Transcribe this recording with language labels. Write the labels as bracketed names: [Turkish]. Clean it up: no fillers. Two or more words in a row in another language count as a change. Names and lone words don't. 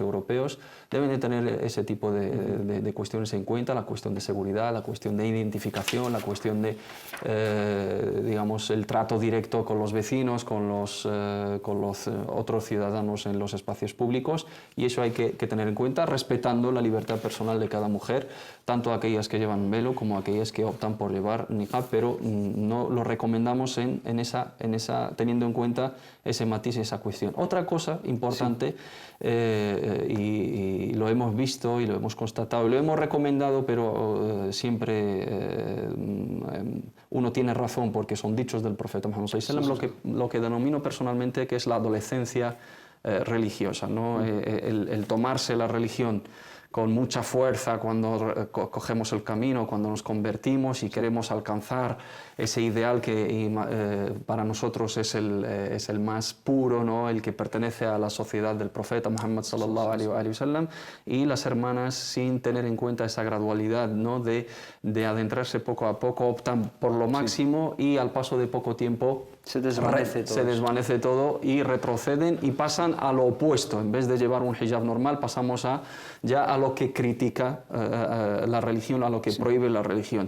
[Spanish] europeos, deben de tener ese tipo de cuestiones en cuenta, la cuestión de seguridad, la cuestión de identificación, la cuestión de, digamos, el trato directo con los vecinos, con los otros ciudadanos en los espacios públicos, y eso hay que tener en cuenta, respetando la libertad personal de cada mujer, tanto aquellas que llevan velo como aquellas que optan por llevar niqab, pero no lo recomendamos teniendo en cuenta ese matiz y esa cuestión. Otra cosa importante, y lo hemos visto y lo hemos constatado y lo hemos recomendado, pero siempre uno tiene razón porque son dichos del profeta Muhammad [Arabic] صلى الله عليه وسلم, [Spanish] lo que denomino personalmente que es la adolescencia religiosa, ¿no? El tomarse la religión con mucha fuerza cuando cogemos el camino, cuando nos convertimos y queremos alcanzar ese ideal que para nosotros es el más puro, ¿no? El que pertenece a la sociedad del profeta Muhammad [Arabic] صلى الله عليه وسلم, [Spanish] y las hermanas, sin tener en cuenta esa gradualidad, ¿no? de adentrarse poco a poco, optan por lo máximo y al paso de poco tiempo se desvanece todo y retroceden y pasan a lo opuesto. En vez de llevar un hijab normal, pasamos ya a lo que critica la religión, a lo que prohíbe la religión.